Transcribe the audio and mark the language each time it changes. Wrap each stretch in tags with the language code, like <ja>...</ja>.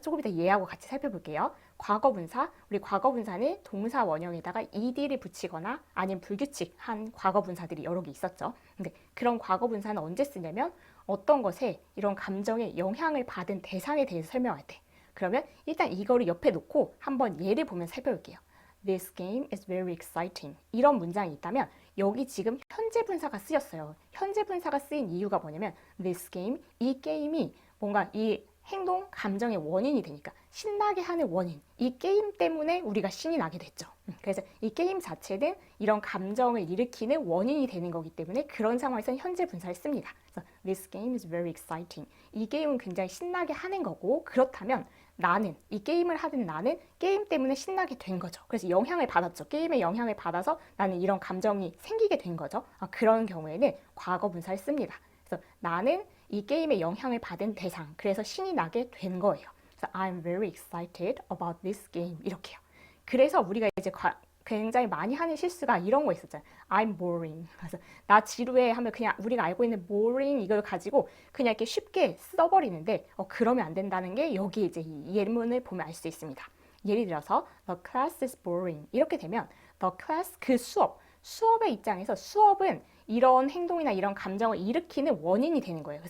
<ko>조금 이따 얘하고 같이 살펴볼게요. 과거 분사, 우리 과거 분사는 동사 원형에다가 ed를 붙이거나 아니면 불규칙한 과거 분사들이 여러 개 있었죠. 근데 그런 과거 분사는 언제 쓰냐면 어떤 것에 이런 감정의 영향을 받은 대상에 대해서 설명할 때. 그러면 일단 이거를 옆에 놓고 한번 예를 보면서 살펴볼게요.</ko> <en>This game is very exciting.</en> <ko>이런 문장이 있다면 여기 지금 현재 분사가 쓰였어요. 현재 분사가 쓰인 이유가 뭐냐면 this game, 이 게임이 뭔가 이 행동, 감정의 원인이 되니까 신나게 하는 원인, 이 게임 때문에 우리가 신이 나게 됐죠. 그래서 이 게임 자체는 이런 감정을 일으키는 원인이 되는 거기 때문에 그런 상황에서는 현재 분사를 씁니다.</ko> <en>그래서 This game is very exciting.</en> <ko>이 게임은 굉장히 신나게 하는 거고 그렇다면 나는, 이 게임을 하는 나는 게임 때문에 신나게 된 거죠. 그래서 영향을 받았죠. 게임의 영향을 받아서 나는 이런 감정이 생기게 된 거죠. 그런 경우에는 과거 분사를 씁니다. 그래서 나는 이 게임에 영향을 받은 대상, 그래서 신이 나게 된 거예요.</ko> <en>그래서 I'm very excited about this game</en> <ko>이렇게요. 그래서 우리가 이제 굉장히 많이 하는 실수가 이런 거 있었잖아요.</ko> <en>I'm boring.</en> <ko>그래서 나 지루해 하면 그냥 우리가 알고 있는 boring 이걸 가지고 그냥 이렇게 쉽게 써버리는데 그러면 안 된다는 게 여기 이제 이 예문을 보면 알 수 있습니다. 예를 들어서</ko> <en>the class is boring</en> <ko>이렇게 되면 the class 그 수업의 입장에서 수업은 이런 행동이나 이런 감정을 일으키는 원인이 되는 거예요.</ko>